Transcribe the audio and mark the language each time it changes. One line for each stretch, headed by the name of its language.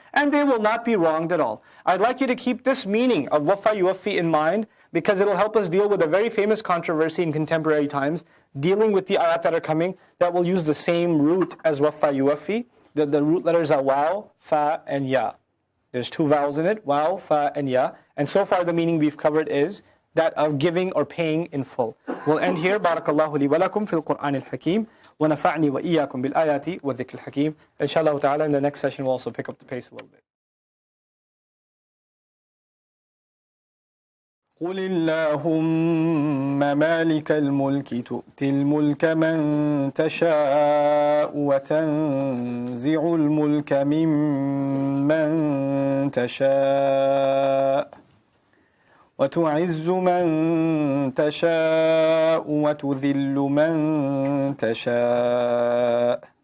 English: And they will not be wronged at all. I'd like you to keep this meaning of wafa yuwaffi in mind, because it'll help us deal with a very famous controversy in contemporary times, dealing with the ayat that are coming, that will use the same root as wafa yuwaffi. The root letters are waw, fa, and ya. There's two vowels in it, waw, fa, and ya. And so far the meaning we've covered is that of giving or paying in full. We'll end here.
Arabic: Barakallahu li wa lakum fil Qur'an al-Hakim. ونفعني وإياكم بالآيات والذكر الحكيم.
English: Inshallah ta'ala, in the next session we'll also pick up the pace a little bit.
Arabic: قل اللهم مالك الملك تؤتي الملك من تشاء وتنزع الملك ممن تشاء وتعز من تشاء وتذل من تشاء